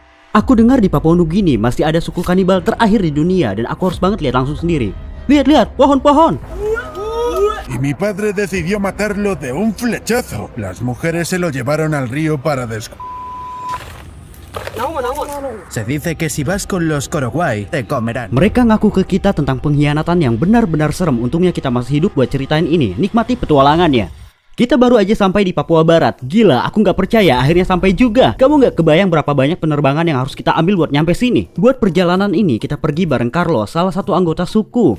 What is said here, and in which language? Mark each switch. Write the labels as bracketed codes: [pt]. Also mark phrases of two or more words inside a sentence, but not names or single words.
[id] Aku dengar di Papua Nugini masih ada suku kanibal terakhir di dunia dan aku harus banget lihat langsung sendiri. Lihat, pohon-pohon. [es] Y mi padre decidió matarlo de un flechazo. Las mujeres se lo llevaron al río para Se dice que si vas con los Korokwai, te comerán. [id] Mereka ngaku ke kita tentang pengkhianatan yang benar-benar serem. Untungnya kita masih hidup buat ceritain ini. Nikmati petualangannya. Kita baru aja sampai di Papua Barat. Gila, aku nggak percaya akhirnya sampai juga. Kamu nggak kebayang berapa banyak penerbangan yang harus kita ambil buat nyampe sini. Buat perjalanan ini kita pergi bareng Carlos, salah satu anggota suku.